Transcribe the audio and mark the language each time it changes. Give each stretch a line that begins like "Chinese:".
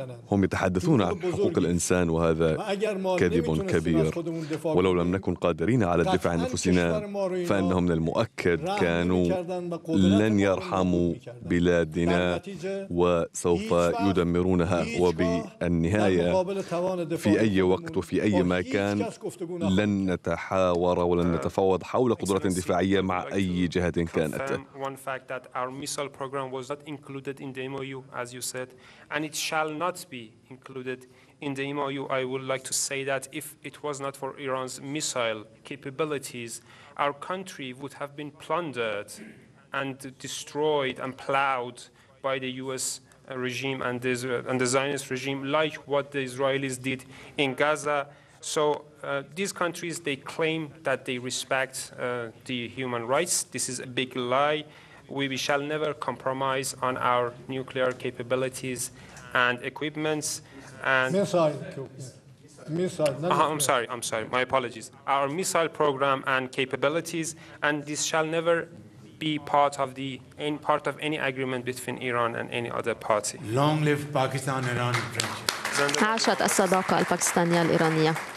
Arabic: هم يتحدثون عن حقوق الإنسان وهذا كذب كبير ولو لم نكن قادرين على الدفاع عن أنفسنا فأنهم من المؤكد كانوا لن يرحموا بلادنا وسوف يدمرونها وبالنهاية في أي وقت وفي أي مكان لن نتحاور ولن نتفاوض حول قدرة دفاعية مع أي جهة كانت.
English: One fact that our missile program was not included in the MOU as you said and it shall not be included in the MOU. I would like to say that if it was not for Iran's missile capabilities our country would have been plundered and destroyed and plowed by the US regime and the Zionist regime, like what the Israelis did in Gaza. So these countries, they claim that they respect the human rights. This is a big lie. We shall never compromise on our nuclear capabilities and equipments. And I'm sorry. My apologies. Our missile program and capabilities, and this shall never be part of the any part of any agreement between Iran and any other party. Long live Pakistan Iran friendship.
Arabic: عاشت الصداقة الباكستانية الإيرانية.